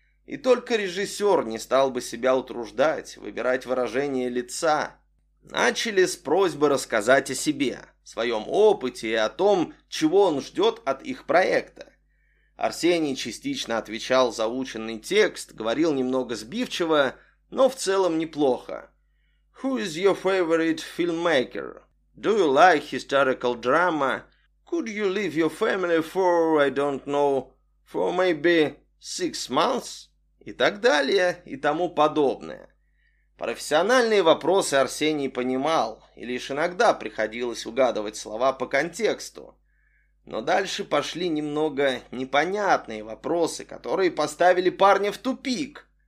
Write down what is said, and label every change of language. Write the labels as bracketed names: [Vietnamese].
[Russian] И только режиссер не стал бы себя утруждать, выбирать выражение лица. Начали с просьбы рассказать о себе, своем опыте и о том, чего он ждет от их проекта. Арсений частично отвечал заученный текст, говорил немного сбивчиво, но в целом неплохо. [English] «Who is your favorite filmmaker? Do you like historical drama? Could you leave your family for, I don't know, for maybe 6 months?» [Russian] И так далее, и тому подобное. Профессиональные вопросы Арсений понимал, и лишь иногда приходилось угадывать слова по контексту. Но дальше пошли немного непонятные вопросы, которые поставили парня в тупик.